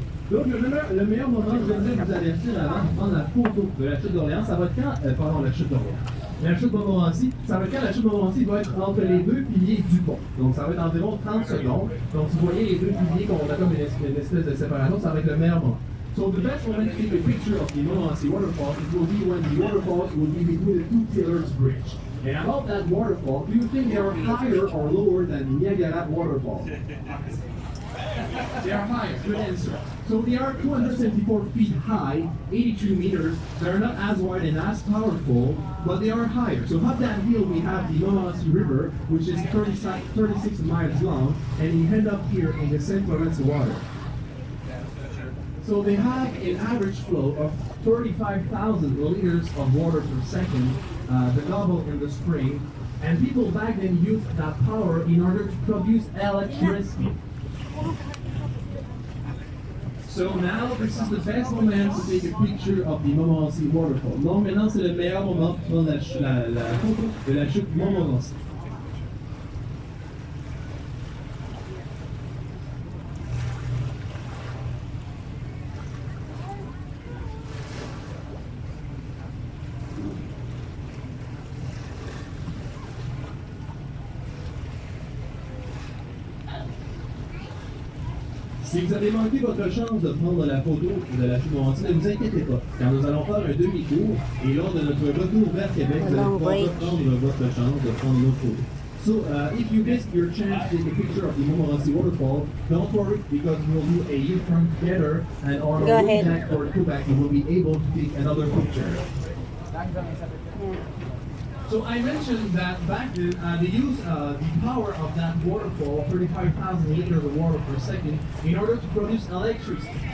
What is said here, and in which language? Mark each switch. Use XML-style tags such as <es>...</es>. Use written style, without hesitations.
<fr>Donc le meilleur moment, je voudrais vous avertir avant de prendre la photo de la chute d'Orléans, ça va être quand, pardon, la chute d'Orléans. La chute de Montmorency, ça va être quand la chute de Montmorency va être entre les deux piliers du pont. Donc ça va être environ 30 secondes. Donc vous voyez les deux piliers qu'on a comme une espèce de séparation, ça va être le meilleur moment.</fr> <en>So the best moment to take a picture of the Montmorency waterfall, it will be when the waterfall will be between the two pillars bridge. And about that waterfall, do you think they are higher or lower than Niagara waterfall? They are higher, good answer. So they are 274 feet high, 82 meters. They're not as wide and as powerful, but they are higher. So up that hill we have the Montmorency River, which is 36 miles long, and you end up here in the St. Lawrence water. So they have an average flow of 35,000 liters of water per second, the double in the spring. And people back then used that power in order to produce electricity. So now this is the best moment to take a picture of the Montmorency waterfall.</en> <fr>Donc maintenant c'est le meilleur moment pour prendre la photo de la chute Montmorency. Si vous avez manqué votre chance de prendre la photo de la chute Montmorency, ne vous inquiétez pas, car nous allons faire un demi-tour et lors de notre retour vers Québec, vous allez pouvoir reprendre votre chance de prendre une autre photo.</fr> <en>So, if you missed your chance to take a picture of the Montmorency waterfall, don't worry, because we'll do a U-turn together, and on our way back for Quebec, you will be able to take another picture. So I mentioned that back then they used the power of that waterfall, 35,000 liters of water per second, in order to produce electricity.</en>